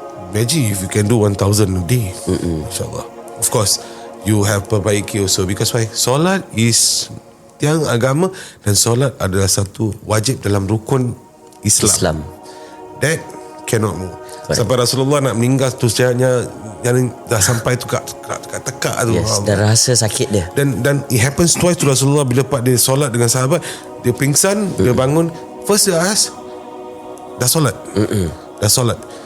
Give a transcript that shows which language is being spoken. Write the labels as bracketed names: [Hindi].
[English] Imagine if you can do 1,000 a day. InsyaAllah. Of course you have [Malay] perbaiki [English] also, because why? [Malay] Solat is tiang agama, dan solat adalah satu wajib dalam rukun Islam. [English] That cannot move. [Malay] Sampai Rasulullah nak meninggal tu sejarahnya yang dah sampai tu kat tekak tu. Yes, dah rasa sakit dia. Dan [English] it happens twice to [Malay] Rasulullah. Bila part dia solat dengan sahabat, dia pingsan, dia bangun, first dia ask, dah solat? Dah solat.